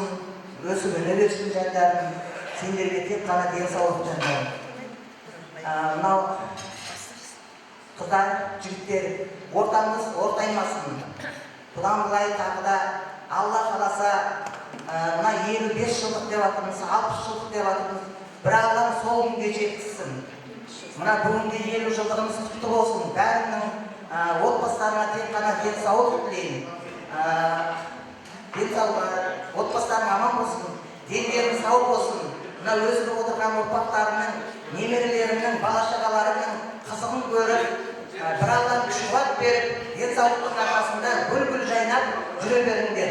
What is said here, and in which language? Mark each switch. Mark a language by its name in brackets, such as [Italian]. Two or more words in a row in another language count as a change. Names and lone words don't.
[Kazakh] Өсіп өне берсін жандарым. Сендерге тек қана денсаулық жандарым. Мынау қыздар, жігіттер, ортамыз ортаймасын. Бұдан былай тағы да Алла қаласа мына 55 жылдық деп атырмыз, 60 жылдық деп атырмыз. Бір Алланың сол күнге жеткізсін. Мына бүгінгі 50 жылдығымыз құтты болсын. Бәрінің отбасыларына тек қана денсаулық тілеймін. Отбасыларың аман болсын, дендерің сау болсын. Мына өзі отырған ұрпақтарының, немерелерінің, бала-шағаларының қызығын көріп, бір Allah'ın күш-қуат беріп, денсаулықтың арқасында гүл-гүл жайнап жүре беріңдер.